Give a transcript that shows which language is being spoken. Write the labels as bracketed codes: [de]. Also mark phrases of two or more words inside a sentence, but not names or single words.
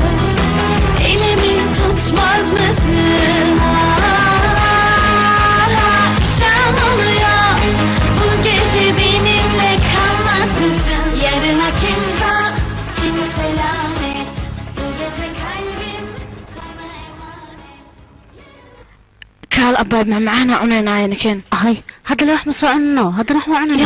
[tr] Elimi tutmaz mısın? Akşam oluyor, bu gece benimle kalmaz mısın? Yarına kimse lanet. Bu gece kalbim sana emanet. [so] kaal abaab macmacaana cunaynaayo nakeen hay haddana wax ma soo cunno haddana wax ma cunayna